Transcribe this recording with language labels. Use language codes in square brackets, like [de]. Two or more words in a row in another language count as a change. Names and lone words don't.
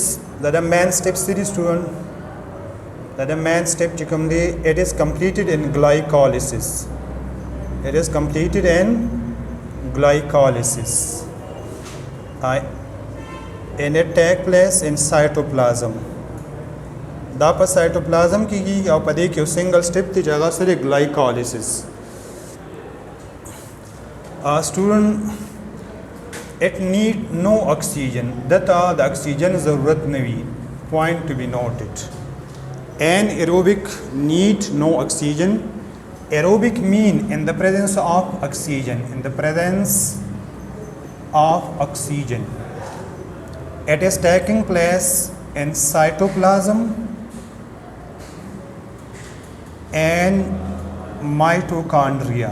[en] The main steps series student. The main step it is completed in glycolysis. And it take place in cytoplasm. [ps] دا په cytoplasm کې او په دې کې یو [en] single step [ps] دی چې هغه سره glycolysis. [en] Student it need no oxygen. [ps] دته د oxygen ضرورت نه وي. [en] Point to be noted. Anaerobic need no oxygen. Aerobic mean in the presence of oxygen. It is taking place in cytoplasm and mitochondria.